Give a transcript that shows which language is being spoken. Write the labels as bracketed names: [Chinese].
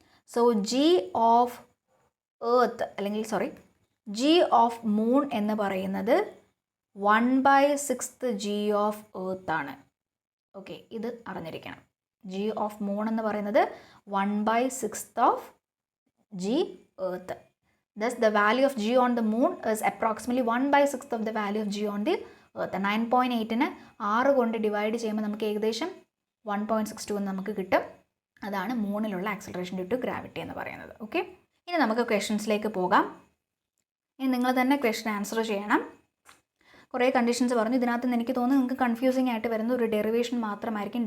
[Malayalam] So G of earth, അല്ലെങ്കിൽ G of moon എന്ന് പറയുന്നത് 1/6 ജി ഓഫ് എർത്ത് ആണ്. ഓക്കെ, ഇത് അറിഞ്ഞിരിക്കണം. ജി ഓഫ് മൂൺ എന്ന് പറയുന്നത് 1/6 of G earth. [English] Thus the value of g on the moon is approximately 1/6 of the value of g on the earth. [Malayalam] 9.8നെ 6 കൊണ്ട് divide ചെയ്യുമ്പോൾ നമുക്ക് ഏകദേശം 1.62 എന്ന് നമുക്ക് കിട്ടും. അതാണ് മൂണിലുള്ള ആക്സലറേഷൻ ഡ്യൂ ടു ഗ്രാവിറ്റി എന്ന് പറയുന്നത്. ഓക്കെ, ഇനി നമുക്ക് ക്വസ്റ്റ്യൻസിലേക്ക് പോകാം. ഇനി നിങ്ങൾ തന്നെ ക്വസ്റ്റ്യൻ ആൻസർ ചെയ്യണം. കുറേ കണ്ടീഷൻസ് പറഞ്ഞു. ഇതിനകത്ത് നിന്ന് എനിക്ക് തോന്നുന്നു നിങ്ങൾക്ക് കൺഫ്യൂസിംഗ് ആയിട്ട് വരുന്ന ഒരു ഡെറിവേഷൻ മാത്രമായിരിക്കും.